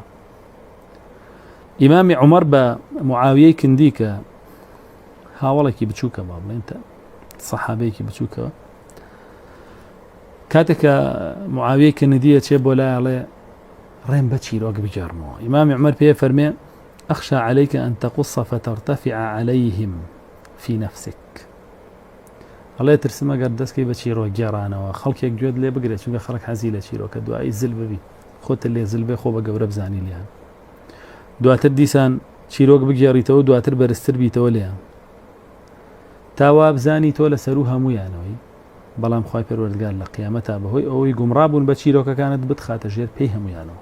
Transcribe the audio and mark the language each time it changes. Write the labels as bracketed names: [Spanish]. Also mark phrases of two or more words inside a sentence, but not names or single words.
[Central Kurdish] ئیمامی عومەر بە معاویەی کندی کە هاوڵێکی بچووکە با بڵێن سەحابەیەکی بچووکەوە کاتێک کە معاویەی کندیە چێ بۆ لای ئەڵێ ڕێم بە چیرۆک بگەڕمەوە ئیمامی عومەر پێ فەرمێ [Arabic] أخشى عليك أن تقص فترتفع عليهم في نفسك [Central Kurdish] الله ترسمە گەر دەستکەی بە چیرۆک گێڕانەوە خەڵکێک گوێت لێ بگرێت چونکە خەڵک حەزی لە چیرۆکە دوایی زل ببی خۆتە لێ زل بێ خۆ بە گەورە بزانی لیان دواتر دیسان چیرۆک بگێڕیتەوە دواتر بەرزتر بیتەوە لێیان تاوا بزانی تۆ لەسەر و هەموویانەوەی بەڵام خوای پەروەردگار لە قیامەتە بەهۆی ئەوەی گومڕابوون بە چیرۆکەکانت بتخاتە ژێر پێی هەمویانەوە.